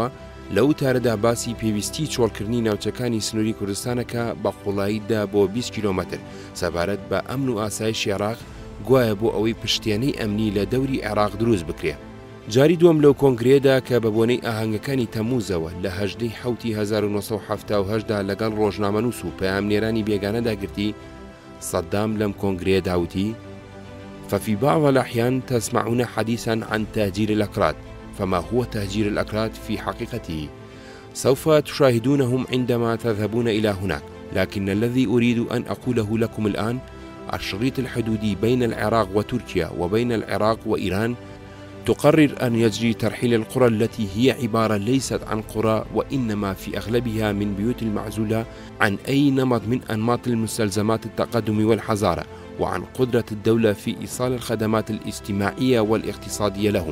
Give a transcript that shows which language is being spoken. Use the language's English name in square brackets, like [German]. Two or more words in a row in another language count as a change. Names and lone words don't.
[Central Kurdish] لە ئەوتارەدا باسی پێویستی چۆڵکردنی ناوچەکانی سنووری کوردستانەکە بە قوڵاییدا بۆ 20 کیلۆمەتر سەبارەت بە ئەمن و ئاسایش عێراق گوایە بۆ ئەوەی پشتێنەی ئەمنی لە دەوری عێراق دروست بکرێ. جاری دووەم لەو کۆنگرێدا کە بە بۆنەی ئاهەنگەکانی تەمووزەوە لە 18 حوتی 1970دا لەگەڵ ڕۆژنامەنووس و پەیامنێرانی بێگانەدا گرتی، سەدام لەم کۆنگرێ داوتی: [Arabic] ففي بعض الأحيان تسمعون حديثا عن تهجير الأكراد، فما هو تهجير الأكراد في حقيقته؟ سوف تشاهدونهم عندما تذهبون إلى هناك، لكن الذي أريد أن أقوله لكم الآن الشريط الحدودي بين العراق وتركيا وبين العراق وإيران تقرر أن يجري ترحيل القرى التي هي عبارة ليست عن قرى وإنما في أغلبها من بيوت المعزولة عن أي نمط من أنماط المستلزمات التقدم والحضارة، وعن قدرة الدولة في إيصال الخدمات الاجتماعية والاقتصادية لهم.